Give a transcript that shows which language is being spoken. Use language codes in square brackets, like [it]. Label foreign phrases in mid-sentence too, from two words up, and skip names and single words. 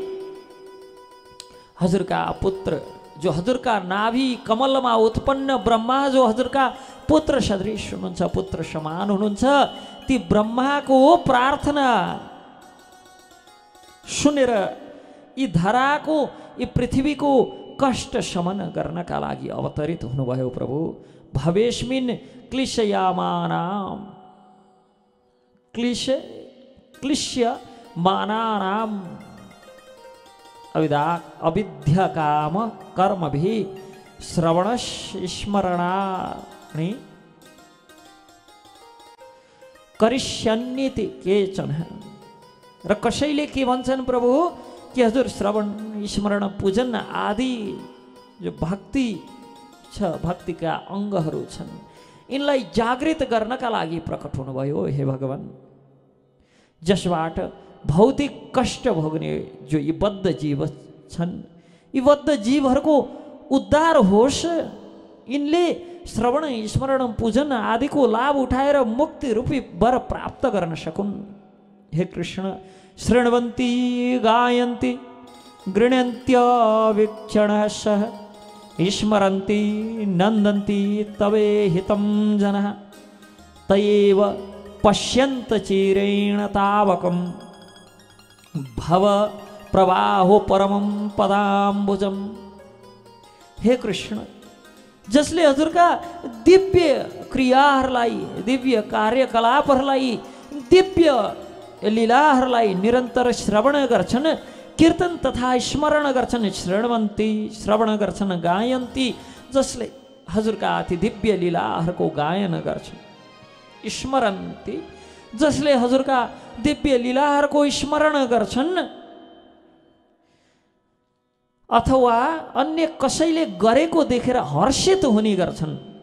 [ne] हजुरका पुत्र जो हजुरका नाभि कमलमा उत्पन्न ब्रह्मा जो हजुरका पुत्र सदृश हुनुहुन्छ, पुत्र समान हुनुहुन्छ, ती ब्रह्माको प्रार्थना सुनेर यी धराको यी पृथ्वीको कष्ट शमन गर्नका लागि अवतरित हुनुभयो प्रभु। [sa] भवेस्मिन् क्लिशयामानाम क्लिश्यमानानाम अविद्या काम कर्मभिः श्रवणस्मरणानि करिष्यन्निति केचन। [ne] र कसैले के भन्छन् प्रभु कि हजुर श्रवण स्मरण पूजन आदि जो भक्ति छ, भक्तिका अङ्गहरू छन्, यिनलाई जागृत गर्नका लागि प्रकट हुनुभयो हे भगवान। जसबाट भौतिक कष्ट भोग्ने जो यी बद्ध जीव छन्, यी बद्ध जीवहरूको उद्धार होस् यिनले श्रवण स्मरण पूजन आदिको लाभ उठाएर मुक्ति रूपी वर प्राप्त गर्न सकुन्। [sa] हे कृष्ण, शृण्वन्ति गायन्ति गृह्णन्त्यवीक्षणः सह स्मरन्ति नन्दन्ति तवे हितं जनः तयेव पश्यन्त चिरेण तावकं भव प्रवाहो परमं पदाम्बुजम। [ne] हे कृष्ण, जसले हजुरका दिव्य क्रियाहरूलाई, दिव्य कार्यकलापहरूलाई, दिव्य लीलाहरूलाई निरन्तर श्रवण गर्छन्, कीर्तन तथा स्मरण गर्छन्। शृण्वन्ति श्रवण गर्छन्, गायन्ति जसले हजुरका अति दिव्य लीलाहरूको गायन गर्छन्, स्मरन्ति जसले हजुरका दिव्य लीलाहरूको स्मरण गर्छन्, अथवा अन्य कसैले गरेको देखेर हर्षित हुने गर्छन्।